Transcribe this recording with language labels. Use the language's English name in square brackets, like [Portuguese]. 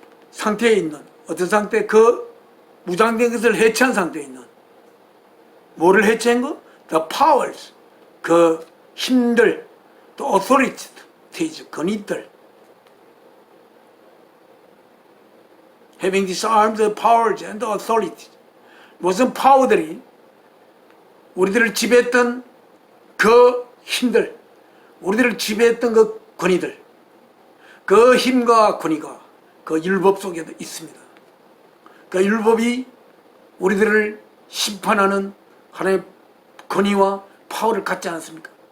[Korean] 상태에 있는 어떤 상태, 그 무장된 것을 해체한 상태에 있는 뭐를 해체한 거? [English] The powers, [Korean] 그 힘들, 또 [English] authorities, [Korean] 권위들. [English] Having disarmed the powers and the authorities. [Korean] 무슨 파워들이 우리들을 지배했던 그 힘들, 우리들을 지배했던 그 권위들, 그 힘과 권위가 그 율법 속에도 있습니다. 그 율법이 우리들을 심판하는 하나님의 권위와 파워를 갖지 않았습니까?